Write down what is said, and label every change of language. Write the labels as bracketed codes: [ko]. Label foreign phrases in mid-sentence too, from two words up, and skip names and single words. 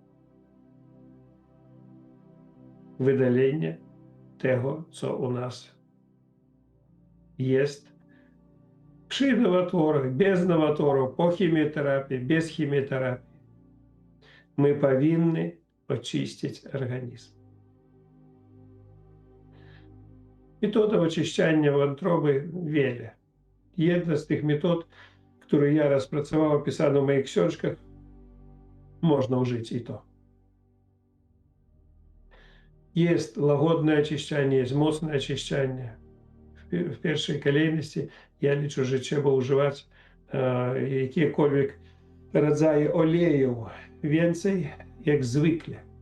[pl] wydalenie tego, co u nas jest przy nowatorach, bez nowatorów, po chemioterapii, bez chemioterapii. My powinni oczyścić organizm. [ru] Методов очищения вантробы wiele. [pl] Jedna z tych metod, które ja rozpracowałem, opisano w moich książkach, można użyć i to. Jest łagodne oczyszczanie, jest mocne oczyszczanie. W pierwszej kolejności ja liczę, że trzeba używać jakiekolwiek rodzaje olejów więcej, jak zwykle.